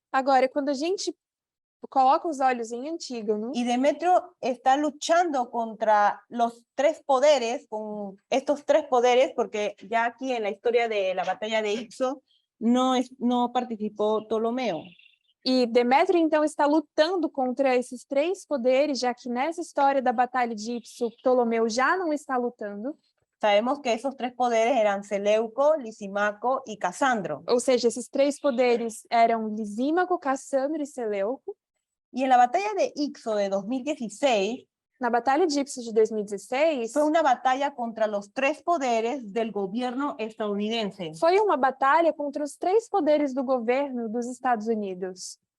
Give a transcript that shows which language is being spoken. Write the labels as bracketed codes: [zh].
[pt] Agora, quando a gente coloca os olhos em Antígono, [es] y Demetrio está luchando contra los tres poderes, con estos tres poderes, porque ya aquí en la historia de la batalla de Ixo no participó Ptolomeo. [pt] e Demétrio, então, está lutando contra esses três poderes, já que nessa história da Batalha de Ipso, Ptolomeu já não está lutando. [es] Sabemos que esos tres poderes eran Seleuco, Lisimaco y Casandro. [pt] Ou seja, esses três poderes eram Lisímaco, Cassandro e Seleuco. [es] Y en la batalla de Ixo de 2016, [pt] Na Batalha de Ipso de 2016, [es] fue una batalla contra los tres poderes del gobierno estadounidense. [pt] foi uma batalha contra os três poderes do governo dos Estados Unidos.